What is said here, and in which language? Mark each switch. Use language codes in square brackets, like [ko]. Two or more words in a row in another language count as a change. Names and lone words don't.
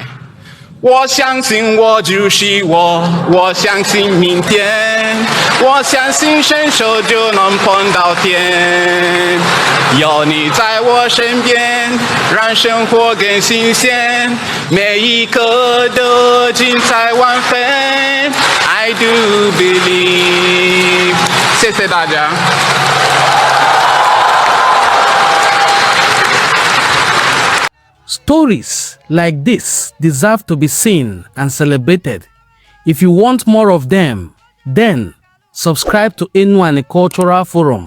[zh] 我相信我就是我，我相信明天，我相信伸手就能碰到天。有你在我身邊，讓生活更新鮮，每一刻都精彩萬分。 [en] I do believe。 [zh] 謝謝大家。 [en] Stories like this deserve to be seen and celebrated. If you want more of them, then subscribe to Enuani Cultural Forum.